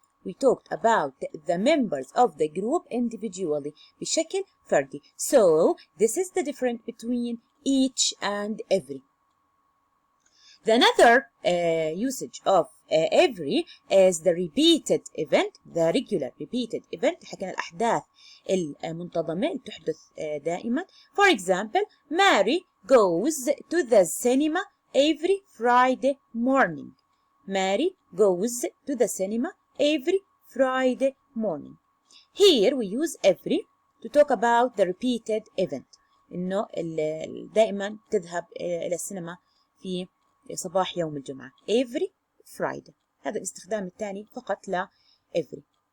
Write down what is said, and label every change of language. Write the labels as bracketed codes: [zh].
[en] We talked about the members of the group individually [ar] بشكل فردي. [en] So, this is the difference between each and every. The another usage of every is the repeated event, the regular repeated event. [ar] حكينا الأحداث المنتظمة اللي تحدث دائما. [en] For example, Mary goes to the cinema every Friday morning. Mary goes to the cinema every Friday morning. Here we use every to talk about the repeated event. [ar] إنه دائما تذهب إلى السينما في صباح يوم الجمعة. [en] Every Friday. [ar] هذا الاستخدام الثاني فقط ل every.